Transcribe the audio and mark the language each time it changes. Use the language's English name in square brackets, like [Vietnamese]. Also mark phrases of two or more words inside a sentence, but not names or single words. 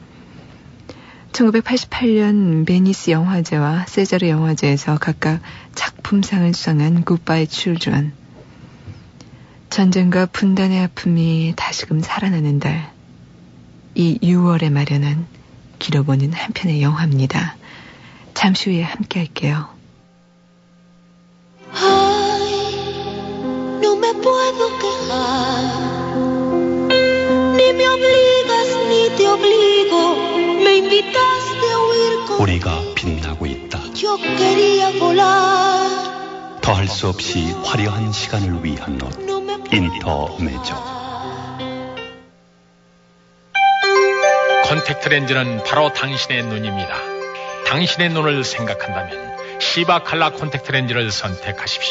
[Korean] 1988년 베니스 영화제와 세자르 영화제에서 각각 작품상을 수상한 Goodbye Children. 전쟁과 분단의 아픔이 다시금 살아나는 달, 이 6월에 마련한 길어보는 한편의 영화입니다. 잠시 후에 함께 할게요. [Spanish] Ay, no me puedo quejar, ni me obligas ni te obligo, me invitaste a huir con... [Korean] 우리가 빛나고 있다. [Spanish] Yo quería volar. [Korean] 더할 수 없이 화려한 시간을 위한 옷, 인터메조. 콘택트 렌즈는 바로 당신의 눈입니다. 당신의 눈을 생각한다면 시바 칼라 콘택트 렌즈를 선택하십시오.